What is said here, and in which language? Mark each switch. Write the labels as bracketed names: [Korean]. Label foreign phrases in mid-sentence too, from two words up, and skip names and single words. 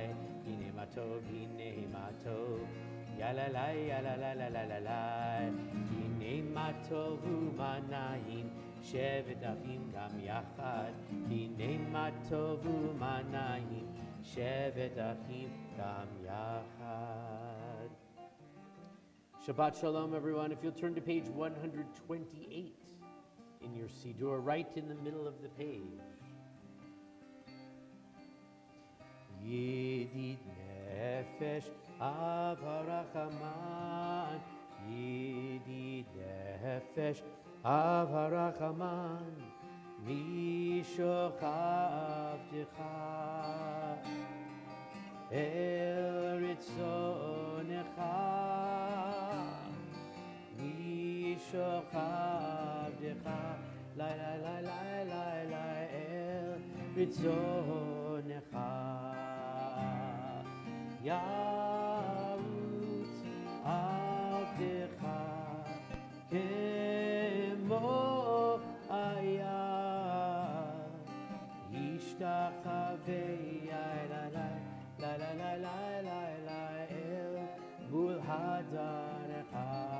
[Hebrew] הנה מה טוב ילליי יללליי. הנה מה טוב ומה נעים שבת אחים גם יחד. הנה מה טוב ומה נעים שבת אחים גם יחד. שבת שלום, [English] everyone. If you'll turn to page 128 in your Siddur, right in the middle of the page. [Hebrew] ידיד נפש אב הרחמן, ידיד נפש אב הרחמן, משוך עבדך אל רצונך, משוך עבדך לי לי לי לי לי לי אל רצונך. ירוץ עבדך כמו איל, ישתחוה לה לה לה לה לה לה לה לה אל מול הדרך.